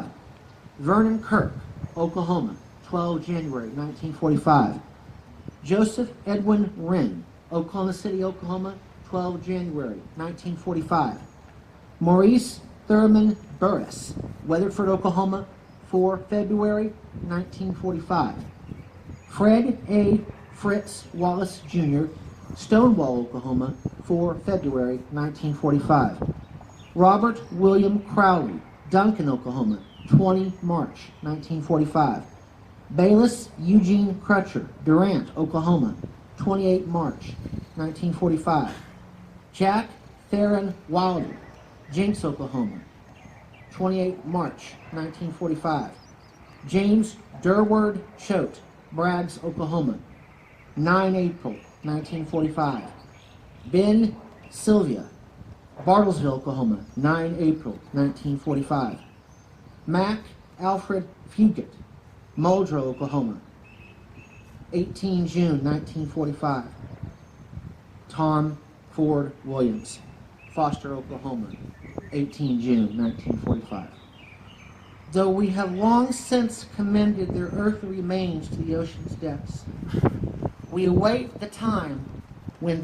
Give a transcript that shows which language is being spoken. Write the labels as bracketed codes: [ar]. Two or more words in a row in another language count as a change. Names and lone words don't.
[en] Vernon Kirk, Oklahoma, 12 January 1945. Joseph Edwin Wren, Oklahoma City, Oklahoma, 12 January 1945. Maurice Thurman Burris, Weatherford, Oklahoma, 4 February 1945. Fred A. Fritz Wallace Jr., Stonewall, Oklahoma, 4 February 1945. Robert William Crowley, Duncan, Oklahoma, 20 March 1945. Bayless Eugene Crutcher, Durant, Oklahoma, 28 March 1945. Jack Theron Wilder, Jenks, Oklahoma, 28 March 1945. James Durward Choate, Braggs, Oklahoma, 9 April 1945. Ben Sylvia, Bartlesville, Oklahoma, 9 April 1945. Mac Alfred Fugit, Muldrow, Oklahoma, 18 June 1945. Tom Ford Williams, Foster, Oklahoma, 18 June 1945. Though we have long since commended their earthly remains to the ocean's depths, we await the time when